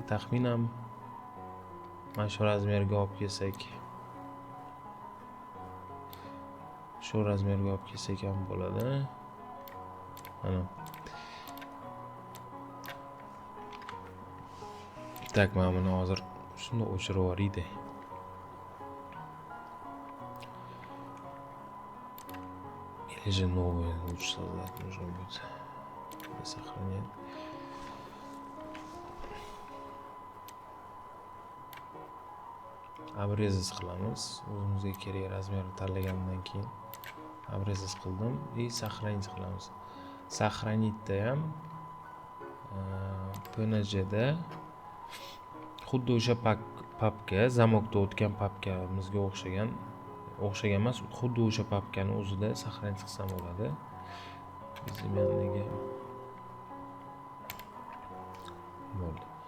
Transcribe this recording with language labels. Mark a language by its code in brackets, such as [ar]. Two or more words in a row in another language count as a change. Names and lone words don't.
[uz] Taxminan mana shu razmerga olib kelsak, shu razmerga olib kelsak ham bo'ladi. Mana. Tak, mana buni hozir shuni o'chirib yuboraydi. [ru] Или же новый лучше создать нужно будет. Сохранять. Обрезать qilamiz. [uz] O'zimizga kerak razmerni tanlagandan keyin обрезать qildim [ru] и сохранить [uz] qilamiz. Сохранить da ham PNG da xuddi o'sha papka, zamokda o'tgan papkamizga o'xshagan emas, xuddi o'sha papkani o'zida saqlanib qilsam bo'ladi. Bizimga bo'ldi.